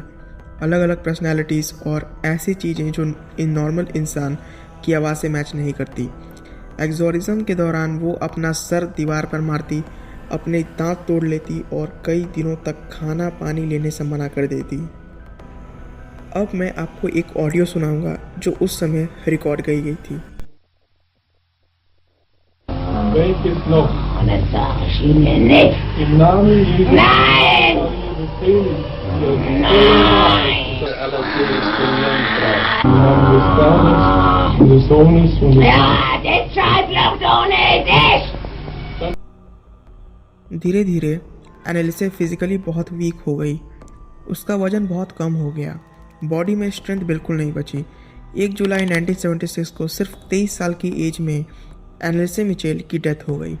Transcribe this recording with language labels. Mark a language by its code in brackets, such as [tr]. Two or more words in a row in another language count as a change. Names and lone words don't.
[hi] अलग अलग पर्सनैलिटीज़ और ऐसी चीज़ें जो इन नॉर्मल इंसान की आवाज़ से मैच नहीं करती। एक्सोरिज्म के दौरान वो अपना सर दीवार पर मारती, अपने दांत तोड़ लेती और कई दिनों तक खाना पानी लेने से मना कर देती। अब मैं आपको एक ऑडियो सुनाऊंगा जो उस समय रिकॉर्ड की गई थी। [de] Welches noch? Das sag ich Ihnen nicht. Im Namen Jesu. Nein! Nein! Für aller Seelen Im Namen des Vaters und des Sohnes und des Ja, deshalb noch ohne dich! [hi] धीरे धीरे एनलिसे फिजिकली बहुत वीक हो गई। उसका वजन बहुत कम हो गया, बॉडी में स्ट्रेंथ बिल्कुल नहीं बची। 1 जुलाई 1976 को सिर्फ 23 साल की एज में एनलिसे मिशेल की डेथ हो गई।